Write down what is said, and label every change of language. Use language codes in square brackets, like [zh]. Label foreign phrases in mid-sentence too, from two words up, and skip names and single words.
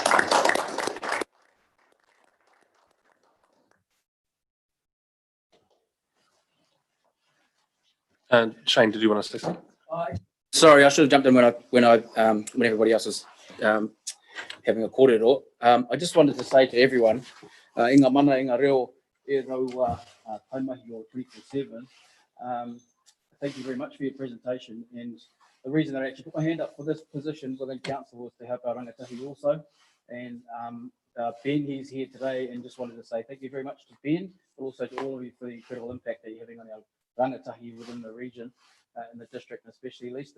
[en] And Shane, did you want to say something? Sorry, I should have jumped in when everybody else was having a kōrero. I just wanted to say to everyone, [mi] inga mana, inga reo, e rau taumahi o 24/7. [en] Thank you very much for your presentation. And the reason that I actually put my hand up for this position within council was to help our rangatahi also. And Ben, he's here today, and just wanted to say thank you very much to Ben, but also to all of you for the incredible impact that you're having on our rangatahi within the region, in the district, and especially East.